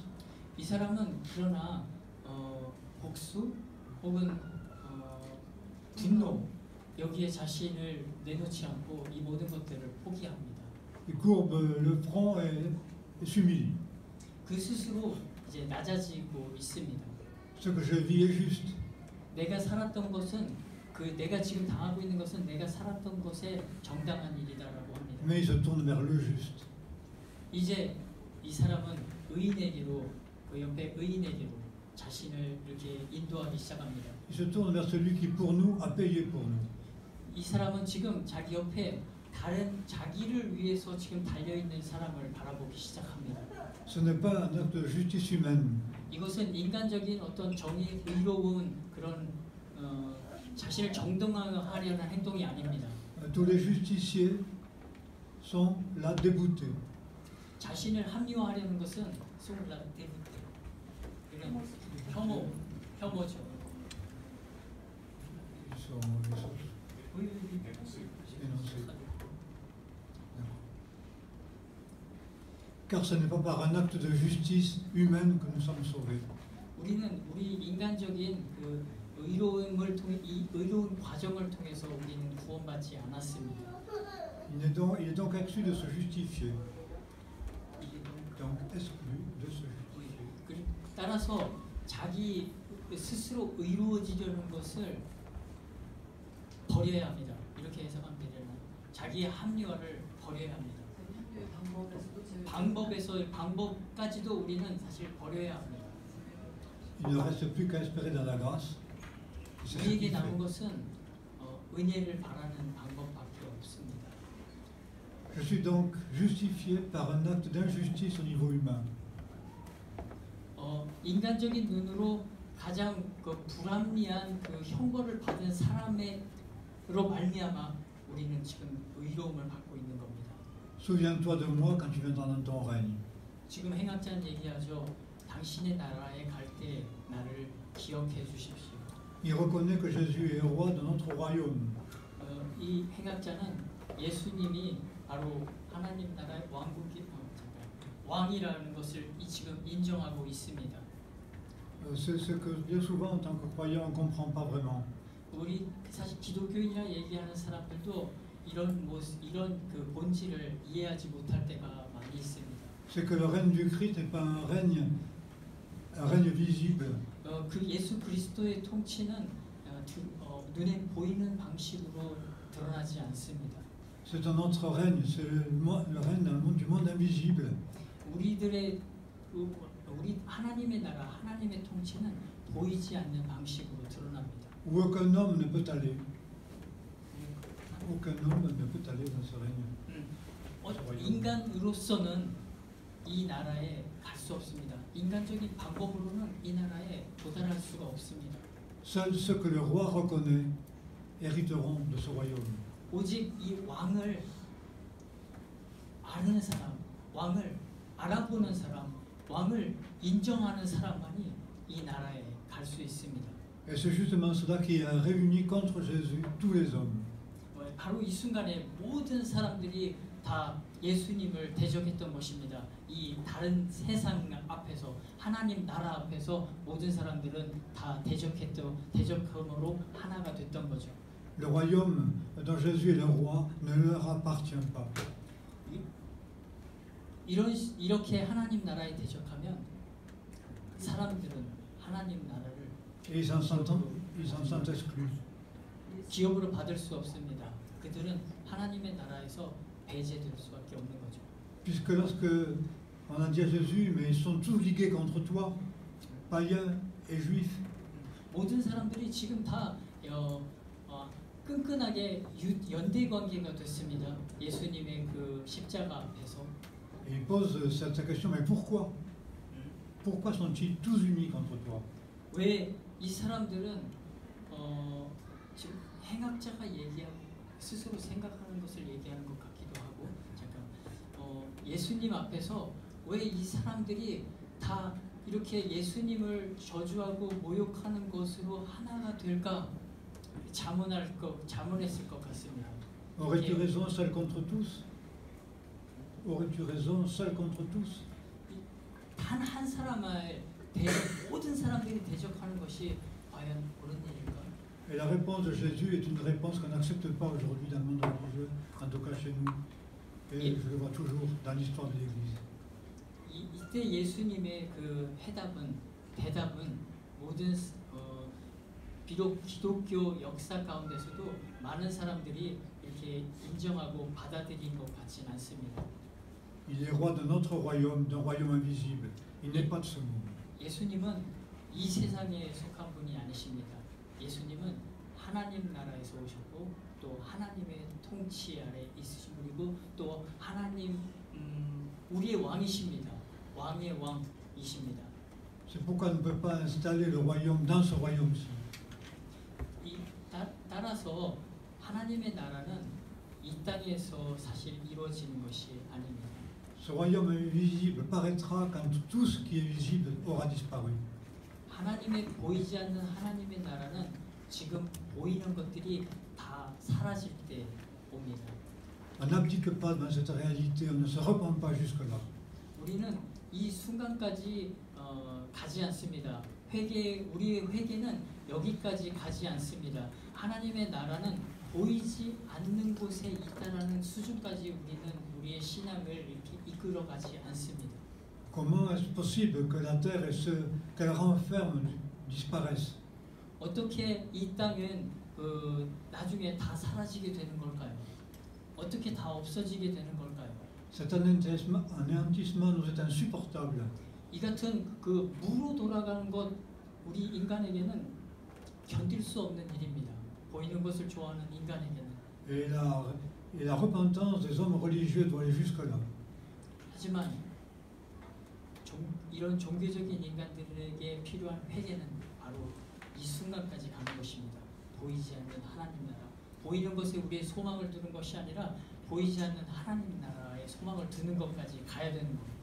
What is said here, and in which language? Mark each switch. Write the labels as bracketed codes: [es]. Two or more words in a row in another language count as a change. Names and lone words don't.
[ko] 이 사람은 그러나 복수 혹은 분노 여기에 자신을 내놓지 않고 이 모든 것들을 포기합니다. [fr] Il courbe le front et s'humilie. [ko] 그 스스로 이제 낮아지고 있습니다. [fr] Ce que je vis est juste. [ko] 내가 살았던 것은 내가 지금 당하고 있는 것은 내가 살았던 것의 정당한 일이다라고 합니다. [fr] Mais il se tourne vers le juste. [ko] 이제 이 사람은 의인에게로 그 옆에 의인에게로 자신을 이렇게 인도하기 시작합니다. [fr] Il se tourne vers celui qui pour nous a payé pour nous. [ko] 이 사람은 지금 자기 옆에 다른 자기를 위해서 지금 달려 있는 사람을 바라보기 시작합니다. [fr] Ce n'est pas un acte de justice humaine. [ko] 이것은 인간적인 어떤 정의, 의로운 그런 자신을 정당화하려는 행동이 아닙니다. [fr] Tous les justiciers sont là déboutés. [ko] 자신을 합리화하려는 것은 [fr] sont là déboutés [ko] 이런 혐오죠. [fr] Ils sont énoncés. Car ce n'est pas par un acte de justice humaine que nous sommes sauvés. [ko] 우리는 우리 인간적인 그 의로움을 통해 이 의로운 과정을 통해서 우리는 구원받지 않았습니다. [fr] Il est donc exclu de se justifier. Donc exclu de se justifier. [ko] 따라서 자기 스스로 의로워지려는 것을 버려야 합니다. 이렇게 해석하면 되려나? 자기의 합리화를 버려야 합니다. 방법까지도 우리는 사실 버려야 합니다. [fr] Il ne reste plus qu'à espérer dans la grâce. C'est ce [ko] 우리에게 [fr] qu'il [ko] 남은 [fr] fait. [ko] 것은 은혜를 바라는 방법밖에 없습니다. [fr] Je suis donc justifié par un acte d'injustice au niveau humain. [ko] 인간적인 눈으로 가장 그 불합리한 그 형벌을 받은 사람으로 말미암아 우리는 지금 의로움을 받고 있는 겁니다. [fr] Souviens-toi de moi quand tu viendras dans ton règne. [ko] 지금 행악자는 얘기하죠. 당신의 나라에 갈 때 나를 기억해 주십시오. [fr] Il reconnaît que Jésus est roi de notre royaume. [ko] 이 행악자는 예수님이 바로 하나님 나라의 왕이라는 것을 지금 인정하고 있습니다. [fr] C'est ce que bien souvent en tant que croyant on ne comprend pas vraiment. [ko] 우리 사실 기독교인이라 얘기하는 사람들도 이런 그 본질을 이해하지 못할 때가 많이 있습니다. [fr] C'est que le règne du Christ n'est pas un règne visible. [ko] 그 예수 그리스도의 통치는 눈에 보이는 방식으로 드러나지 않습니다. [fr] C'est un autre règne, c'est le règne dans le monde, du monde invisible. [ko] 우리 하나님의 나라, 하나님의 통치는 보이지 않는 방식으로 드러납니다. [fr] Où aucun homme ne peut aller. Aucun homme ne peut aller dans ce règne. [ko] 인간으로서는 이 나라에 갈 수 없습니다. 인간적인 방법으로는 이 나라에 도달할 수가 없습니다. [fr] Seuls ceux que le roi reconnaît hériteront de ce royaume. [ko] 오직 이 왕을 아는 사람, 왕을 알아보는 사람, 왕을 인정하는 사람만이 이 나라에 갈 수 있습니다. [fr] Et c'est justement cela qui a réuni contre Jésus tous les hommes. [ko] 바로 이 순간에 모든 사람들이 다 예수님을 대적했던 것입니다. 이 다른 세상 앞에서 하나님 나라 앞에서 모든 사람들은 다 대적함으로 하나가 됐던 거죠. [fr] Le royaume dont Jésus est le roi ne leur appartient pas. [ko] 이렇게 하나님 나라에 대적하면 사람들은 하나님 나라를 [fr] Et ils en sont exclus. [ko] 기업으로 받을 수 없습니다. 그들은 하나님의 나라에서 배제될 수밖에 없는 거죠. [fr] Puisque lorsque on a dit à Jésus, mais ils sont tous ligués contre toi, païens et juifs. [ko] 모든 사람들이 지금 다 끈끈하게 연대 관계가 됐습니다. 예수님의 그 십자가 앞에서. [fr] Et ils posent cette question, mais pourquoi? Pourquoi sont-ils tous unis contre toi? [ko] 왜 이 사람들은 지금 행악자가 얘기하고 스스로 생각하는 것을 얘기하는 것 같기도 하고 잠깐 예수님 앞에서 왜 이 사람들이 다 이렇게 예수님을 저주하고 모욕하는 것으로 하나가 될까 자문했을 것 같습니다. [fr] Aurais-tu raison seul contre tous? Aurais-tu raison seul contre tous? [ko] 단 한 사람을 모든 사람들이 대적하는 것이 과연 옳은 일일까? [fr] Et la réponse de Jésus est une réponse qu'on n'accepte pas aujourd'hui dans le monde religieux, en tout cas chez nous. Et je le vois toujours dans l'histoire de l'Église. [ko] 이때 예수님의 그 대답은 모든 비록 기독교 역사 가운데서도 많은 사람들이 이렇게 인정하고 받아들인 것 같지는 않습니다. [fr] Il est roi de notre royaume, d'un royaume invisible. Il n'est pas de ce monde. [ko] 예수님은 이 세상에 속한 분이 아니십니다. 예수님은 하나님 나라에서 오셨고 또 하나님의 통치 아래 있으신 분이고 또 하나님 우리의 왕이십니다. 왕의 왕이십니다. [fr] C'est pourquoi on ne peut pas installer le royaume dans ce royaume-ci. [ko] 따라서 하나님의 나라는 이 땅에서 사실 이루어지는 것이 아닙니다. [fr] Ce royaume invisible paraîtra quand tout ce qui est visible aura disparu. [ko] 하나님의 보이지 않는 하나님의 나라는 지금 보이는 것들이 다 사라질 때 옵니다. [fr] On n'abdique pas dans cette réalité, on ne se repent pas jusque-là. [ko] 우리는 이 순간까지 가지 않습니다. 우리의 회개는 여기까지 가지 않습니다. 하나님의 나라는 보이지 않는 곳에 있다라는 수준까지 우리는 우리의 신앙을 이렇게 이끌어가지 않습니다. [fr] Comment est-ce possible que la terre et ce qu'elle renferme disparaissent? [ko] 어떻게 이 땅은 나중에 다 사라지게 되는 걸까요? 어떻게 다 없어지게 되는 걸까요? [fr] Cet anéantissement nous est insupportable. [ko] 이 같은 그 무로 돌아가는 것 우리 인간에게는 견딜 수 없는 일입니다. 보이는 것을 좋아하는 인간에게는. [fr] Et la repentance des hommes religieux doit aller jusque-là. [ko] 하지만 이런 종교적인 인간들에게 필요한 회개는 바로 이 순간까지 가는 것입니다. 보이지 않는 하나님 나라. 보이는 것에 우리의 소망을 두는 것이 아니라 보이지 않는 하나님 나라의 소망을 두는 것까지 가야 되는 겁니다.